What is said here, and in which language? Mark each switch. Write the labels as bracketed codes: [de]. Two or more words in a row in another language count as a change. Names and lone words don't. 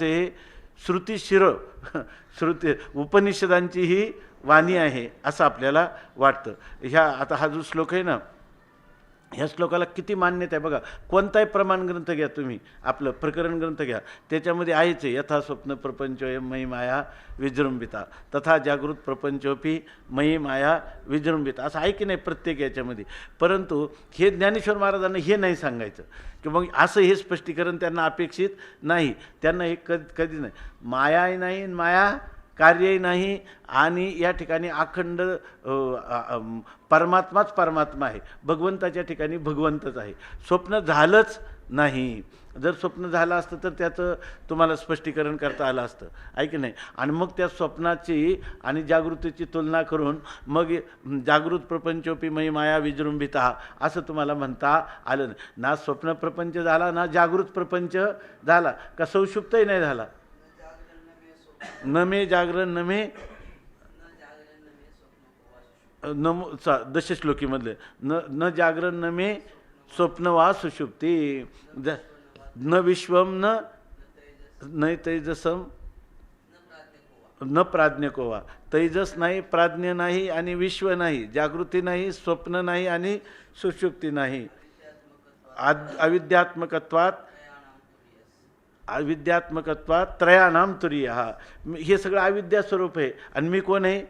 [mr] हे श्रुतिशिर श्रुती उपनिषदांची ही वाणी आहे असं आपल्याला वाटतं. आता हा जो श्लोक आहे ना, ह्या श्लोकाला किती मान्यता आहे बघा. कोणताही प्रमाण ग्रंथ घ्या तुम्ही, आपलं प्रकरण ग्रंथ घ्या, त्याच्यामध्ये आहेच आहे. [sa] यथा स्वप्न प्रपंचोयम मयी माया विजृंभिता तथा जागृत प्रपंचोपी मयी माया विजृंभिता, [mr] असं आहे की नाही प्रत्येक याच्यामध्ये. परंतु हे ज्ञानेश्वर महाराजांना हे नाही सांगायचं की मग असं हे स्पष्टीकरण त्यांना अपेक्षित नाही. त्यांना हे कधी नाही. मायाही नाही, माया कार्यही नाही, आणि या ठिकाणी अखंड परमात्माच परमात्मा आहे. भगवंताच्या ठिकाणी भगवंतच आहे. स्वप्न झालंच नाही. जर स्वप्न झालं असतं तर त्याचं तुम्हाला स्पष्टीकरण करता आलं असतं, आहे की नाही? आणि मग त्या स्वप्नाची आणि जागृतीची तुलना करून मग [sa] जागृत प्रपंचोपी मयी माया विजृंभिता [mr] असं तुम्हाला म्हणता आलं नाही. ना स्वप्न प्रपंच झाला ना जागृत प्रपंच झाला, का सौषुप्तही नाही झाला. [sa] न मे जागरण न मे नमो दशश्लोकीमधले न जागरण न मे स्वप्न वा सुषुप्ती न विश्वम न तैजसम न प्राज्ञको वा. [mr] तैजस नाही, प्राज्ञ नाही आणि विश्व नाही, जागृती नाही, स्वप्न नाही आणि सुषुप्ती नाही. [sa] अविद्यात्मकत्वात त्रयाणाम तुरीय. [mr] हा हे सगळं अविद्या स्वरूप आहे. आणि मी कोण आहे?